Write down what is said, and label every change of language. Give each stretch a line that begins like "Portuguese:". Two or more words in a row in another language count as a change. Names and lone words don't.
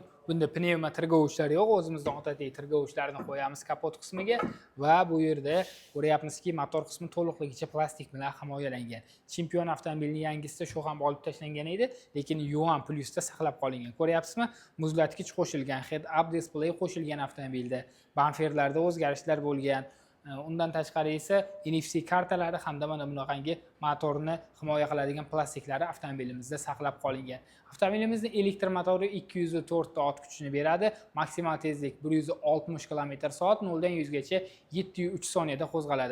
Uzbek: Bunda pnevma tirgovishlar yo'q. O'zimizning odatdagi tirgovishlarni qo'yamiz kapot qismiga va bu yerda ko'ryapmizki, motor qismi to'liqligicha plastik bilan himoyalangan. Chempion avtomobilining yangisida shu ham olib tashlangan edi, lekin Yuan Plusda saqlab qolingan. Ko'ryapsizmi? Muzlatgich qo'shilgan,
English: head-up display
Uzbek: qo'shilgan avtomobilda. Bamperlarda o'zgarishlar bo'lgan. Undan tashqari esa NFC kartalari hamda mana bunaqangi motorni himoya qiladigan plastiklari avtomobilimizda saqlab qolingan. Avtomobilimizning elektr motori 204 ta ot kuchini beradi. Maksimal tezlik 160 km/s, 0 dan 100 gacha 7.3 soniyada qo'zg'aladi.